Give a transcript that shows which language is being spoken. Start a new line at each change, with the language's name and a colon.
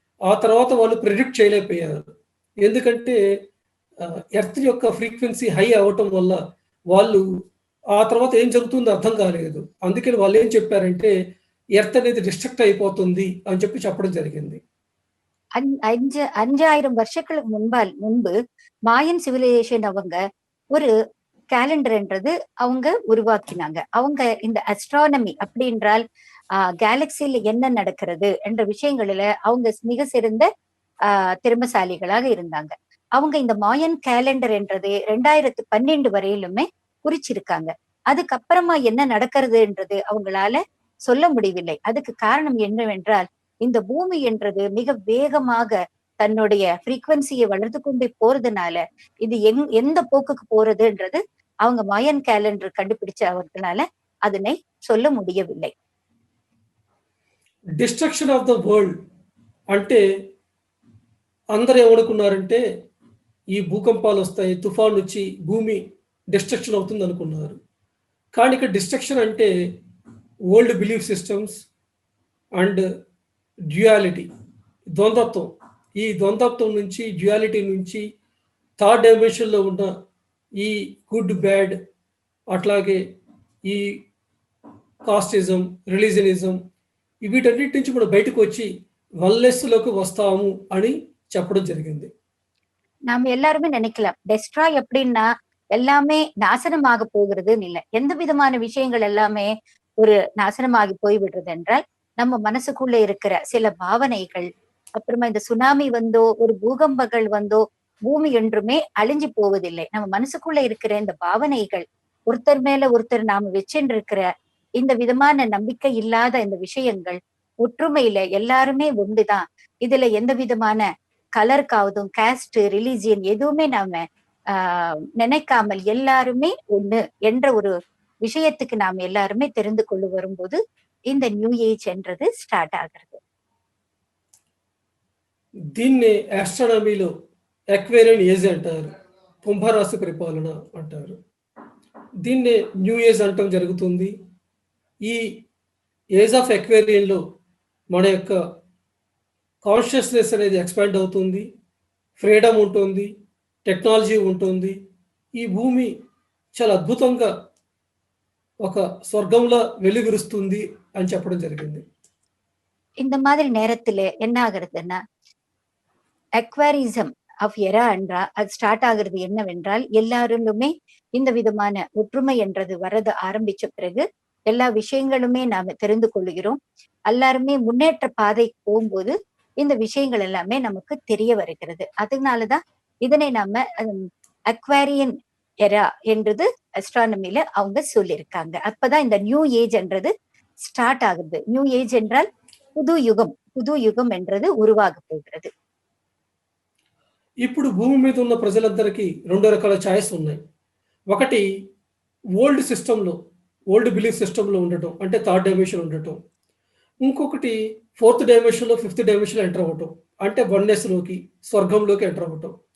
Telugu: ఆ తర్వాత వాళ్ళు ప్రిడిక్ట్ చేయలేకపోయారు. ఎందుకంటే ఎర్త్ యొక్క ఫ్రీక్వెన్సీ హై అవ్వటం వల్ల వాళ్ళు ఆ తర్వాత ఏం జరుగుతుందో అర్థం కాలేదు. అందుకని వాళ్ళు ఏం చెప్పారంటే ఎర్త్ అనేది డిస్ట్రక్ట్ అయిపోతుంది అని చెప్పి చెప్పడం జరిగింది.
Tamil: 5000 வருஷங்களுக்கு முன்பு மாயன் சிவிலைசேஷன் அவங்க ஒரு கேலண்டர்ன்றது அவங்க உருவாக்கினாங்க. அவங்க இந்த அஸ்ட்ரானமி அப்படின்றால் கேலக்சியில என்ன நடக்கிறது என்ற விஷயங்களில அவங்க மிக சிறந்த திறமசாலிகளாக இருந்தாங்க. அவங்க இந்த மாயன் கேலண்டர் என்றது 2012 வரையிலுமே குறிச்சிருக்காங்க. அதுக்கப்புறமா என்ன நடக்கிறதுன்றது அவங்களால சொல்ல முடியவில்லை. அதுக்கு காரணம் என்னவென்றால், இந்த பூமி என்றது மிக வேகமாக தன்னுடைய ஃப்ரீக்வன்சியை வளர்த்து கொண்டே போறதுனால இது எந்த போக்குக்கு போறதுன்றது அவங்க மாயன் கேலண்டர் கண்டுபிடிச்சவர்களால அதனை சொல்ல முடியவில்லை.
Telugu: డిస్ట్రక్షన్ ఆఫ్ ద వరల్డ్ అంటే అందరూ ఏమనుకున్నారంటే ఈ భూకంపాలు వస్తాయి, తుఫాన్ వచ్చి భూమి డిస్ట్రక్షన్ అవుతుంది అనుకున్నారు. కానీ ఇక్కడ డిస్ట్రక్షన్ అంటే old belief systems and duality, ద్వంద్వత్వం. ఈ ద్వంద్వత్వం నుంచి, డ్యుయాలిటీ నుంచి థర్డ్ డైమెన్షన్లో ఉన్న ఈ గుడ్ బ్యాడ్, అట్లాగే ఈ కాస్టిజం, రిలీజనిజం, వీటన్నిటి నుంచి మనం బయటకు వచ్చి వల్లెస్లోకి వస్తాము అని చెప్పడం జరిగింది.
Tamil: நாம எல்லாருமே நினைக்கலாம் டெஸ்ட்ராய் அப்படின்னா எல்லாமே நாசனமாக போகிறதுன்னு இல்லை. எந்த விதமான விஷயங்கள் எல்லாமே ஒரு நாசனமாகி போய்விடுறது என்றால், நம்ம மனசுக்குள்ள இருக்கிற சில பாவனைகள், அப்புறமா இந்த சுனாமி வந்தோ ஒரு பூகம்பங்கள் வந்தோ பூமி என்றுமே அழிஞ்சு போவதில்லை. நம்ம மனசுக்குள்ள இருக்கிற இந்த பாவனைகள், ஒருத்தர் மேல ஒருத்தர் நாம வச்சுருக்கிற இந்த விதமான நம்பிக்கை இல்லாத இந்த விஷயங்கள், ஒற்றுமையில எல்லாருமே ஒன்றுதான். இதுல எந்த விதமான கலருக்காவதும் காஸ்ட், ரிலிஜியன் எதுவுமே நாம நினைக்காமல் எல்லாருமே ஒண்ணு என்ற ஒரு விஷயத்துக்கு நாம் எல்லாருமே தெரிந்து கொண்டு வரும்போது இந்த நியூ ஏஜ் என்றது ஸ்டார்ட் ஆகிறது.
Telugu: దీన్ని ఆస్ట్రానమీలో ఎక్వేరియన్ ఏజ్ అంటారు, కుంభరాశి పరిపాలన అంటారు. దీన్నే న్యూ ఏజ్ అంటం జరుగుతుంది. ఈ ఏజ్ ఆఫ్ ఎక్వేరియన్లో మన యొక్క కాన్షియస్నెస్ అనేది ఎక్స్పాండ్ అవుతుంది, ఫ్రీడమ్ ఉంటుంది, టెక్నాలజీ ఉంటుంది. ఈ భూమి చాలా అద్భుతంగా ఒక స్వర్గంలా వెలుగురుస్తుంది అని చెప్పడం జరిగింది.
Tamil: இந்த மாதிரி நேரத்துல என்ன ஆகுறதுன்னா, அக்வாரிசம் ஆஃப் எரா என்றா அது ஸ்டார்ட் ஆகுறது என்னவென்றால், எல்லாருமே இந்த விதமான ஒற்றுமை என்றது வரது ஆரம்பிச்ச பிறகு எல்லா விஷயங்களுமே நாம தெரிந்து கொள்கிறோம். எல்லாருமே முன்னேற்ற பாதைக்கு போகும்போது இந்த விஷயங்கள் எல்லாமே நமக்கு தெரிய வருகிறது. அதனாலதான் இதனை நாம அக்வாரியன் எரா என்றது அஸ்ட்ரானமில அவங்க சொல்லியிருக்காங்க. அப்பதான் இந்த நியூ ஏஜ் என்றது ஸ்டார்ட் ஆகுது. நியூ ஏஜ் என்றால் புது யுகம், புது யுகம் என்றது உருவாக போகிறது.
Telugu: ఇప్పుడు భూమి మీద ఉన్న ప్రజలందరికీ 2 రకాల ఛాయిస్ ఉన్నాయి. ఒకటి ఓల్డ్ సిస్టంలో, ఓల్డ్ బిలీఫ్ సిస్టంలో ఉండటం, అంటే థర్డ్ డైమెన్షన్ ఉండటం. ఇంకొకటి ఫోర్త్ డైమెన్షన్లో, ఫిఫ్త్ డైమెన్షన్లో ఎంటర్ అవ్వటం, అంటే వన్నెస్లోకి, స్వర్గంలోకి ఎంటర్ అవ్వటం.